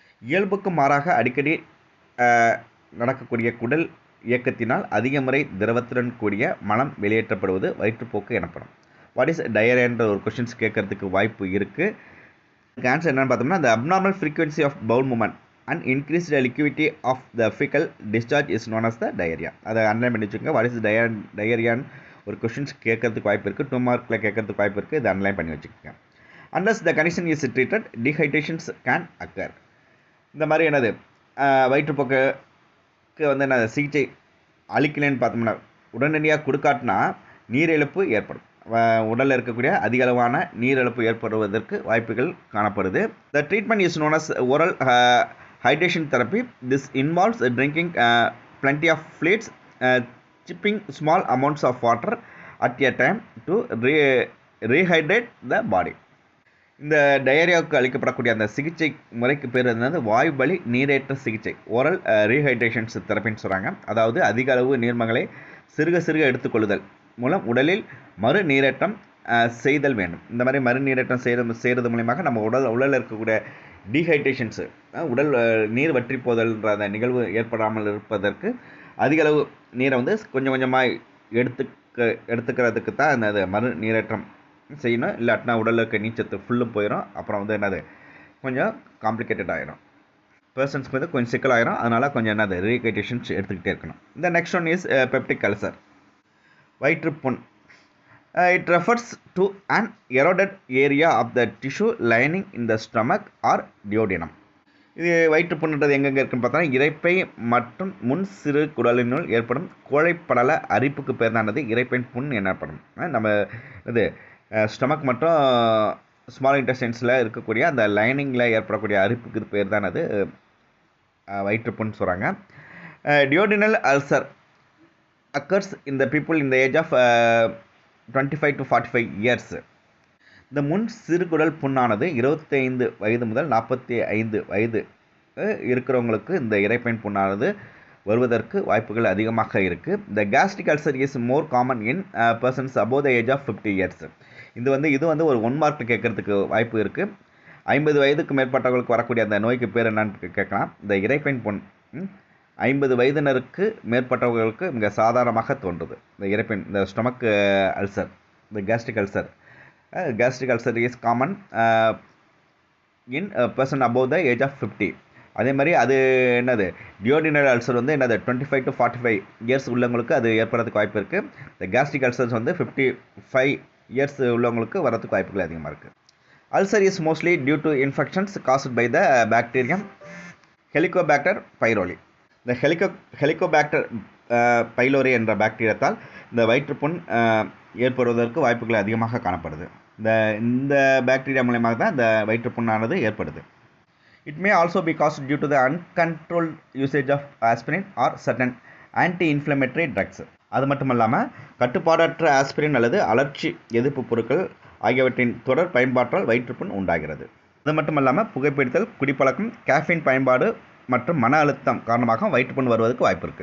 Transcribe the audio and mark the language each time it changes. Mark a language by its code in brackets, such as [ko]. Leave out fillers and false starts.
[ta] இயல்புக்கு மாறாக அடிக்கடி நடக்கக்கூடிய குடல் இயக்கத்தினால் அதிக முறை திரவத்துடன் கூடிய மலம் வெளியேற்றப்படுவது வயிற்றுப்போக்கு எனப்படும். [en] what is டயரியான்ற [ta] ஒரு கொஷின்ஸ் கேட்கறதுக்கு வாய்ப்பு இருக்குது. ஆன்சர் என்னென்னு பார்த்தோம்னா [en] the abnormal frequency of bowel movement and increased liquidity of the fecal discharge is known as the diarrhea. [ta] அதை அண்டர்லைன் பண்ணி வச்சுக்கோங்க. [en] what is டயரியான்னு [ta] ஒரு கொஷின்ஸ் கேட்கறதுக்கு வாய்ப்பு இருக்குது. 2 மார்க்கில் கேட்கறதுக்கு வாய்ப்பு இருக்குது. இதை அண்டர்லைன் பண்ணி வச்சுக்கோங்க. [en] Unless the condition is treated, dehydrations can occur. [ta] இந்த மாதிரி வயிற்றுப்போக்குக்கு என்ன சிகிச்சை அளிக்கலைன்னு பார்த்தோம்னா உடனடியாக கொடுக்காட்டினா நீரிழப்பு ஏற்படும். உடலில் இருக்கக்கூடிய அதிக அளவான நீரிழப்பு ஏற்படுவதற்கு வாய்ப்புகள் காணப்படுது. [en] The treatment is known as oral hydration therapy. This involves drinking plenty of fluids, sipping small amounts of water at a time to rehydrate the body. [ta] இந்த டயரியாவுக்கு அளிக்கப்படக்கூடிய அந்த சிகிச்சை முறைக்கு பேர் வாயு வழி நீரேற்ற சிகிச்சை, ஓரல் ரீஹைட்ரேஷன்ஸ் தெரப்பின்னு சொல்கிறாங்க. அதாவது அதிக அளவு நீர்மங்களை சிறுக எடுத்துக்கொள்ளுதல் மூலம் உடலில் மறு நீரேற்றம் செய்தல் வேண்டும். இந்த மாதிரி மறு நீரேற்றம் செய்கிறது மூலமாக நம்ம உடலில் இருக்கக்கூடிய டீஹைட்ரேஷன்ஸு உடல் நீர் வற்றி போதல்ன்ற அந்த நிகழ்வு ஏற்படாமல் இருப்பதற்கு அதிக அளவு நீரை கொஞ்சம் கொஞ்சமாக எடுத்துக்கிறதுக்கு தான் அந்த மறு நீரேற்றம் செய்யணும். இல்லாட்டினா உடலில் இருக்க நீச்சத்து ஃபுல்லும் போயிடும். அப்புறம் கொஞ்சம் காம்ப்ளிகேட்டட் ஆகிடும். பர்சன்ஸ்க்கு கொஞ்சம் சிக்கலாயிரும். அதனால் கொஞ்சம் ரீஹைட்ரேஷன்ஸ் எடுத்துக்கிட்டே இருக்கணும். [en] இந்த next one is peptic ulcer, வயிற்றுப்புண். It refers to an eroded area of the tissue lining in the stomach or duodenum. [ta] இது வயிற்றுப்புண்ணுன்றது எங்கெங்கே இருக்குன்னு பார்த்தோன்னா இரைப்பை மற்றும் முன் சிறு குடலினுள் ஏற்படும் கோழைப்படல அரிப்புக்கு பேர் தானது இரைப்பை புண் எனப்படும். நம்ம இது ஸ்டமக் மற்றும் ஸ்மால் இன்டெஸ்டைன்ஸில் இருக்கக்கூடிய அந்த லைனிங்கில் ஏற்படக்கூடிய அரிப்புக்கு பேர் தான் அது வயிற்றுப்புன்னு சொல்கிறாங்க. [en] Duodenal ulcer occurs இந்த people இந்த age of 25 to 45 years. [ta] இந்த முன் சிறுகுடல் புண்ணானது 25 வயது முதல் 45 வயது இருக்கிறவங்களுக்கு இந்த இரைப்பை புண்ணானது வருவதற்கு வாய்ப்புகள் அதிகமாக இருக்குது. [en] The gastric ulcer is more common in persons above the age of 50 years. [ta] இது ஒரு 1 மார்க் கேட்கறதுக்கு வாய்ப்பு இருக்குது. 50 வயதுக்கு மேற்பட்டவர்களுக்கு வரக்கூடிய அந்த நோய்க்கு பேர் என்னன்னு கேட்கலாம். இந்த இரைப்பை புண் 50 வயதினருக்கு மேற்பட்டவர்களுக்கு மிக சாதாரணமாக தோன்றுது. இந்த இரைப்பை [en] இந்த stomach ulcer, இந்த gastric ulcer is common in person above the age of 50. [ta] அதே மாதிரி அது டியோடினல் அல்சர் 25 to 45 இயர்ஸ் உள்ளவங்களுக்கு அது ஏற்படுறதுக்கு வாய்ப்பு இருக்குது. இந்த கேஸ்ட்ரிக் அல்சர்ஸ் 55 இயர்ஸ் உள்ளவங்களுக்கு வரதுக்கு வாய்ப்புகள் அதிகமாக இருக்குது. [en] Ulcer is mostly due to infections caused by the bacterium Helicobacter pylori. [ta] இந்த ஹெலிகோபாக்டர் பைலோரி என்ற பாக்டீரியத்தால் இந்த வயிற்றுப்புண் ஏற்படுவதற்கு வாய்ப்புகள் அதிகமாக காணப்படுது. இந்த பாக்டீரியா மூலமாக தான் இந்த வயிற்றுப்புண்ணானது ஏற்படுது. [en] It may also be caused due to the uncontrolled usage of aspirin or certain anti-inflammatory drugs. [ta] அது மட்டும் இல்லாமல் கட்டுப்பாடற்ற ஆஸ்பிரின் அல்லது அலர்ச்சி எதிர்ப்பு பொருட்கள் ஆகியவற்றின் தொடர் பயன்பாட்டால் வயிற்றுப்புண் உண்டாகிறது. அது மட்டும் இல்லாமல் புகைப்பிடித்தல், குடிப்பழக்கம், கேஃபீன் பயன்பாடு மற்றும் மன அழுத்தம் காரணமாக வயிற்றுப்புண் வருவதற்கு வாய்ப்பு இருக்குது.